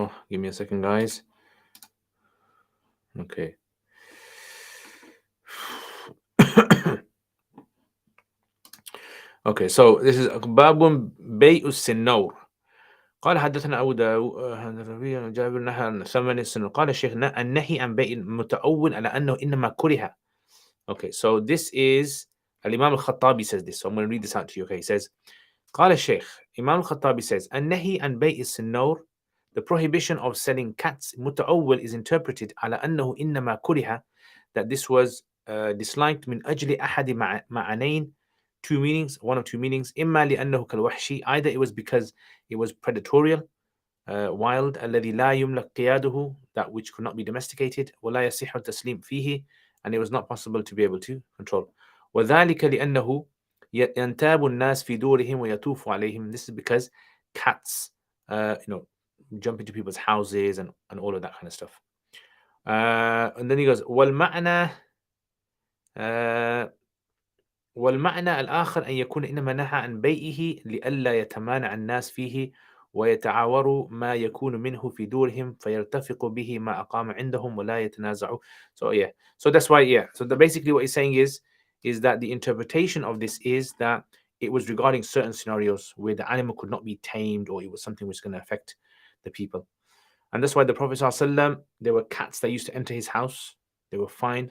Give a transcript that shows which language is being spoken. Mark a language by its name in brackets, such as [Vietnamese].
[English] Give me a second, guys. Okay. Okay, so this is [Arabic] باب بيع السنور. قال حدثنا أبو داود جابر نهى عن ثمن السنور. قال الشيخ النهي عن بيع المتأول على أنه إنما كره. [English] Okay, so this is Al-Imam al-Khattabi says this. So I'm going to read this out to you. Okay, he says, [Arabic] قال الشيخ [English] Imam al-Khattabi says [Arabic] النهي عن بيع السنور, [English] the prohibition of selling cats, متأول is interpreted [Arabic] على أنه إنما كره, [English] that this was disliked [Arabic] من أجل أحد معنين, [English] two meanings, one of two meanings, [Arabic] إما لأنه كالوحشي, [English] either it was because it was predatory, wild, [Arabic] الذي لا يملك قياده, [English] that which could not be domesticated, [Arabic] ولا يصح التسليم فيه, [English] and it was not possible to be able to control. [Arabic] وذلك لأنه ينتاب الناس في دورهم ويطوف عليهم. [English] This is because cats, jump into people's houses and all of that kind of stuff. And then he goes [Arabic] والمعنى والمعنى الآخر أن يكون إنما نهى عن بيعه لئلا يتمانع الناس فيه ويتعاوروا ما يكون منه في دورهم فيرتفق به ما أقام عندهم ولا يتنازعوا. [English] So that's why, so basically what he's saying is that the interpretation of this is that it was regarding certain scenarios where the animal could not be tamed, or it was something which is going to affect the people. And that's why the Prophet ﷺ, there were cats that used to enter his house. They were fine.